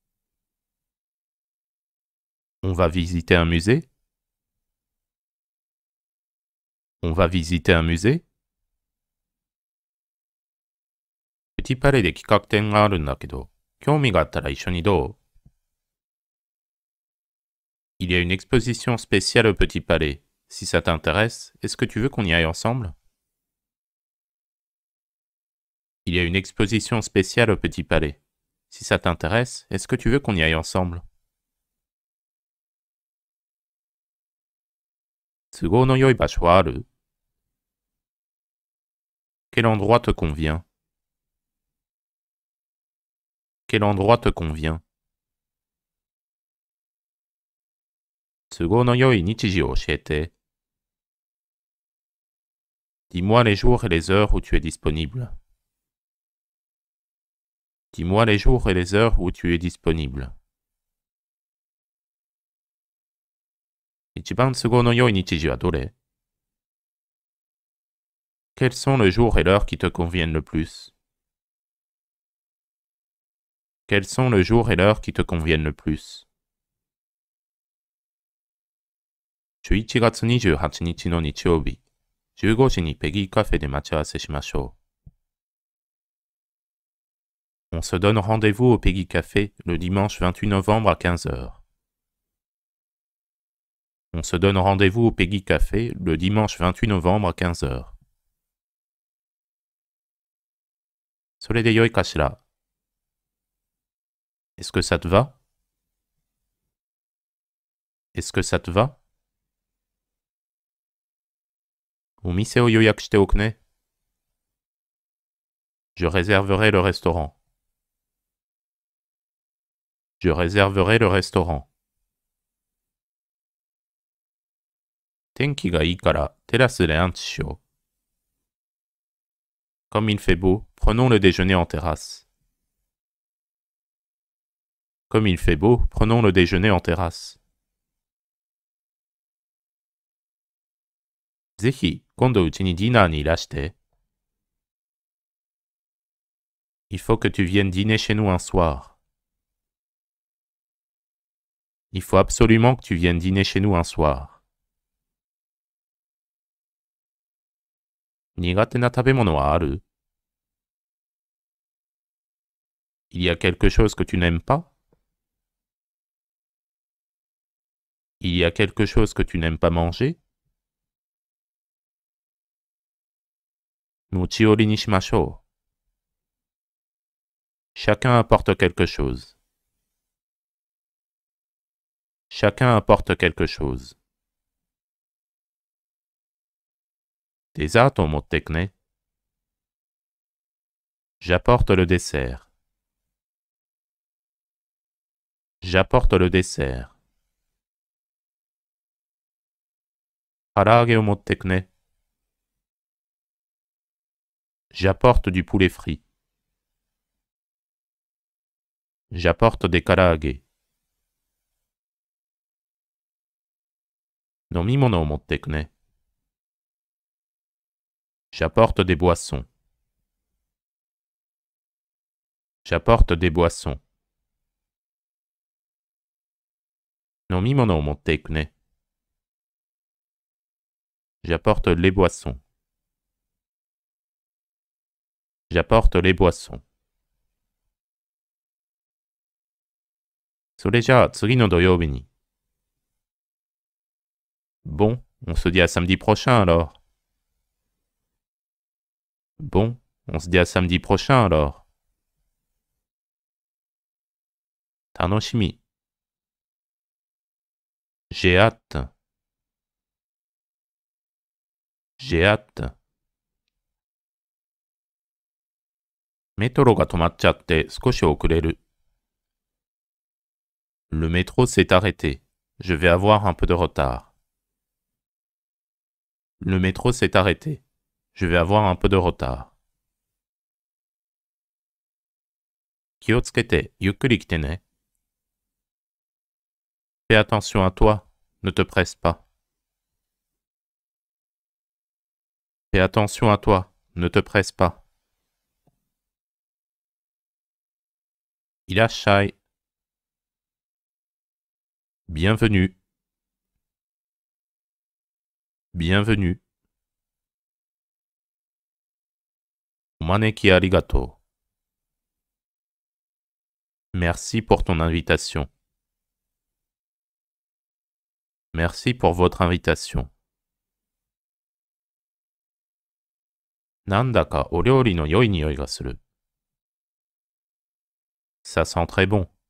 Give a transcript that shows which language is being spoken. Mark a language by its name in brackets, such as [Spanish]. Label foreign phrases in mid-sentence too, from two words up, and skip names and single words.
[French] On va visiter un musée? On va visiter un musée? [Japanese] Petit Palais で企画展があるんだけど、興味があったら一緒にどう? [French] Il y a une exposition spéciale au Petit Palais. Si ça t'intéresse, est-ce que tu veux qu'on y aille ensemble? Il y a une exposition spéciale au Petit Palais. Si ça t'intéresse, est-ce que tu veux qu'on y aille ensemble? [Japanese] 都合の良い場所はある? [French] Quel endroit te convient? Quel endroit te convient? [Japanese] 都合の良い日時を教えて。 [French] Dis-moi les jours et les heures où tu es disponible. Dis-moi les jours et les heures où tu es disponible. [Japanese] 一番都合の良い日時はどれ? [French] Quels sont le jour et l'heure qui te conviennent le plus? Quels sont le jour et l'heure qui te conviennent le plus? [Japanese] 11 月28日の日曜日、15時にペギーカフェで待ち合わせしましょう。 [French] On se donne rendez-vous au Peggy Café le dimanche 28 novembre à 15 heures. On se donne rendez-vous au Peggy Café le dimanche 28 novembre à 15 heures. [Japanese] それでよいかしら。 [French] Est-ce que ça te va? Est-ce que ça te va? [Japanese] お店を予約しておくね。 [French] Je réserverai le restaurant. Je réserverai le restaurant. [Japanese] 天気がいいからテラスでランチしよう。 [French] Comme il fait beau, prenons le déjeuner en terrasse. Comme il fait beau, prenons le déjeuner en terrasse. [Japanese] ぜひ、今度うちにディナーにいらして。 [French] Il faut que tu viennes dîner chez nous un soir. Il faut absolument que tu viennes dîner chez nous un soir. [Japanese] 苦手な食べ物はある? [French] Il y a quelque chose que tu n'aimes pas? Il y a quelque chose que tu n'aimes pas manger? [Japanese] 持ち寄りにしましょう。 [French] Chacun apporte quelque chose. Chacun apporte quelque chose. [Japanese] デザートを持ってくね。 [French] J'apporte le dessert. J'apporte le dessert. [Japanese] 唐揚げを持ってくね。 [French] J'apporte du poulet frit. J'apporte des karaage. [Japanese] 飲み物を持ってくね。 [French] J'apporte des boissons. J'apporte des boissons. [Japanese] 飲み物を持っていくね。 [French] J'apporte les boissons. J'apporte les boissons. [Japanese] それじゃあ次の土曜日に。 [French] Bon, on se dit à samedi prochain alors. Bon, on se dit à samedi prochain alors. 楽しみ。J'ai hâte. J'ai hâte. [Japanese] メトロが止まっちゃって少し遅れる。 [French] Le métro s'est arrêté. Je vais avoir un peu de retard. Le métro s'est arrêté. Je vais avoir un peu de retard. [Japanese] 気をつけて、ゆっくり来てね。 [French] Fais attention à toi. Ne te presse pas. Fais attention à toi. Ne te presse pas. [Japanese] いらっしゃい。Bienvenue. [French] Bienvenue. [Japanese] お招きありがとう。 [French] Merci pour ton invitation. Merci pour votre invitation. [Japanese] なんだかお料理の良い匂いがする。 [French] Ça sent très bon.